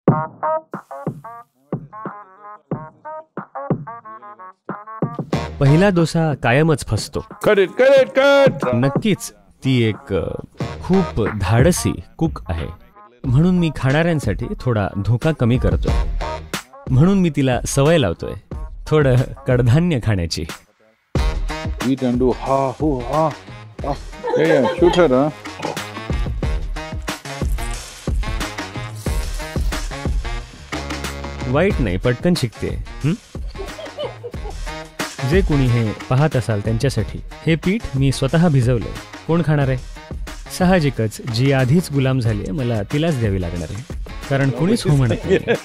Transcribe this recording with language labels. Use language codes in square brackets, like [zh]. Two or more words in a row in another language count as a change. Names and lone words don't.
[mr] पहिला डोसा कायमच फसतो. नक्कीच ती एक खूप धाडसी कुक आहे, म्हणून मी खाणाऱ्यांसाठी थोडा धोका कमी करतोय. म्हणून मी तिला सवय लावतोय थोडं कडधान्य खाण्याची. [en] Eat and do ha ho ha. Yeah, shoot her, huh? [mr] वाईट नाही, पटकन शिकते. जे कोणी हे पाहत असाल त्यांच्यासाठी हे पीठ मी स्वतः भिजवलंय. कोण खाणार आहे? साहजिकच जी आधीच गुलाम झाली आहे मला तिलाच द्यावी लागणार आहे, कारण कुणीच हो म्हणत नाही.